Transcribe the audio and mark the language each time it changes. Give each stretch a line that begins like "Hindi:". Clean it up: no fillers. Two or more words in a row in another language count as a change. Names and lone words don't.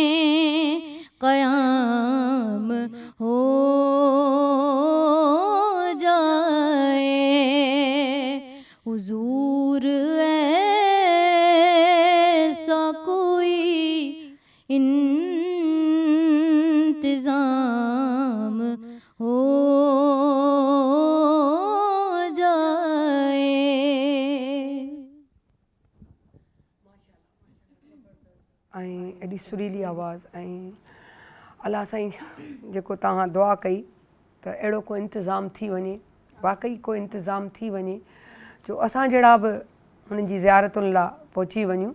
Urdu: قیام ہو جائے، حضور ایسا کوئی انتظام ہو جائے۔
Sindhi: ऐं एॾी सुरीली आवाज़ ऐं अलाह साईं जेको तव्हां दुआ कई त अहिड़ो को इंतिज़ाम थी वञे, वाक़ई को इंतिज़ाम थी वञे जो असां जहिड़ा बि हुननि जी ज़ियारतुनि लाइ पहुची वञूं।